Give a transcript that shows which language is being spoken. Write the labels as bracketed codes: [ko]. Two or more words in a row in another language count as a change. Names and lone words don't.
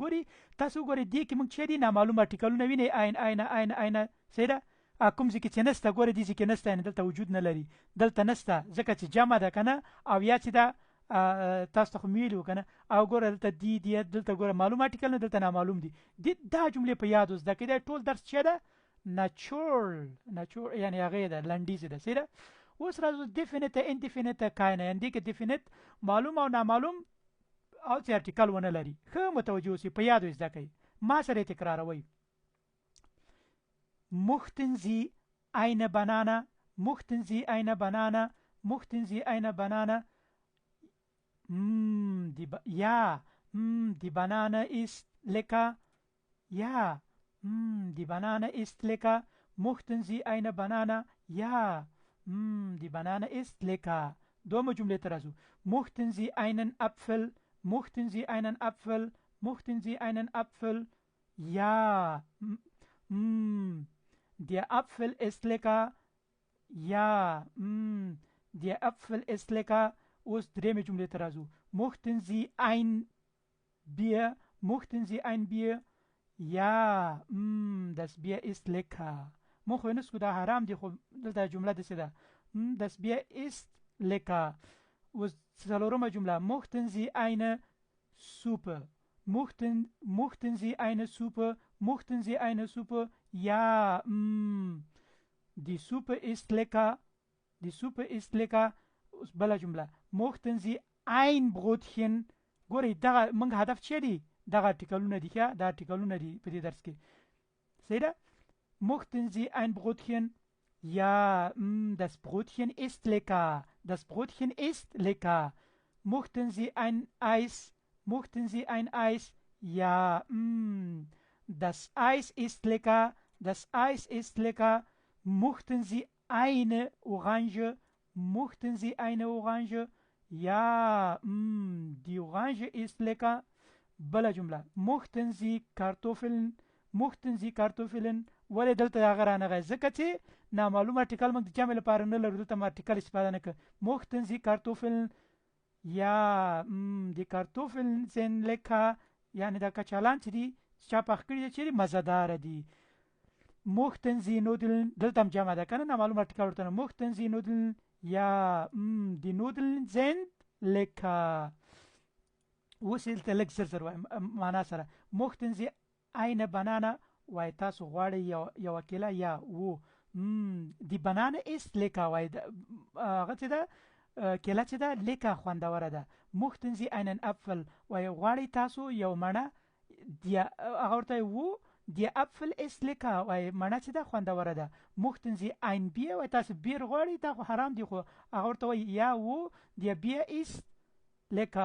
[ps] ګورئ تاسو ګورئ دې کې موږ چې دي نامعلوم ارټیکلونه وینئ عین سیده کوم ځای کې چې نسته ګورئ دې ځای کې نسته، یعنی دلته وجود نه لري، دلته نسته ځکه چې جمع ده که نه او یا چې دا تاسو ته خو مې ویلي وو که نه. او ګوره دلته دی دلته ګوره معلوم ارټیکل نه دلته نامعلوم دي. دا جملې په یاد زده کړئ. دا ټول درس چې ده نچور یعنی هغې ده لنډیزې ده. سیده اوس راځو [en] definite indefinite [ps] کاینه یعنی دې کې definite معلوم او نامعلوم او چې ارټیکل ونه لري ښه متوجه اوسئ په یاد زده کوئ ما سره تکراروئ [de] Mochten Sie eine Banane? Mochten Sie eine Banane? Mochten Sie eine Banane? Ja, die Banane ist lecker. Ja, die Banane ist lecker. Mochten Sie eine Banane? Ja, die Banane ist lecker. [ps] دوم جمله ترازو. [de] Mochten Sie einen Apfel? Mochten Sie einen Apfel? Mochten Sie einen Apfel? Ja, der Apfel ist lecker. Ja, der Apfel ist lecker. [ps] اوس درېمه جمله ته راځو. [de] Mochten Sie ein Bier? Mochten Sie ein Bier? Ja, das Bier ist lecker. [ps] مو خو نسکو دا حرام دی خو دلته جمله داسې ده. [de] Das Bier ist lecker. [ps] اوس څلورمه جمله. [de] Mochten Sie eine Suppe? Mochten Sie eine Suppe? Mochten Sie eine Suppe? Ja, die Suppe ist lecker. Die Suppe ist lecker. [ps] بله جمله. [de] Mochten Sie ein Brotchen? [ps] ګورئ دغه موږ هدف چی دی؟ دغه ارټیکلونه دي ښه دا ارټیکلونه دي په دې درس کې صحیح ده. [de] Mochten Sie ein Brotchen? Ja, das Brotchen ist lecker. Das Brotchen ist lecker. Mochten Sie ein Eis? Mochten Sie ein Eis? Ja, das Eis ist lecker. Das Eis ist lecker. Mochten Sie eine Orange? Mochten Sie eine Orange? Ja, die Orange ist lecker. [ps] بله جمله. [de] Mochten Sie Kartoffeln? Mochten Sie Kartoffeln? [ps] ولې دلته هغه رانغی ځکه چې نامعلوم ارټیکل موږ د جمع لپاره نه لرو دلته ارټیکل استفاده نه کړو. [de] Mochten Sie Kartoffeln? Ja, die Kartoffeln sind lecker. [ps] یعنی دا کچالان چې دي چا پخ کړي دي چیرې مزهداره دي. [de] Mochten Sie Nudeln? [ps] دلته هم جمع ده که نه نامعلوم ارټیکل ورته نه. [de] Mochten Sie Nudeln? Ja, die Nudeln sind lecker. [ps] اوس دلته لږ زر زر وایم معنا سره. [de] Mochten Sie eine Banane? [ps] وای تاسو غواړئ یوه کیله یا و. [de] Die Banane ist lecker. [ps] وای هغه چې ده کیله چې ده لیکه خوندوره ده. [de] Mochten Sie einen Apfel? [ps] وای غواړئ تاسو یو مڼه هغه ورته و [de] Der Apfel ist lecker. [ps] وای مڼه چې ده خوندوره ده. [de] Mochten Sie ein Bier? [ps] وای تاسو بیر غواړئ دا خو حرام دی خو هغه ورته وای یا و [de] Der Bier ist lecker.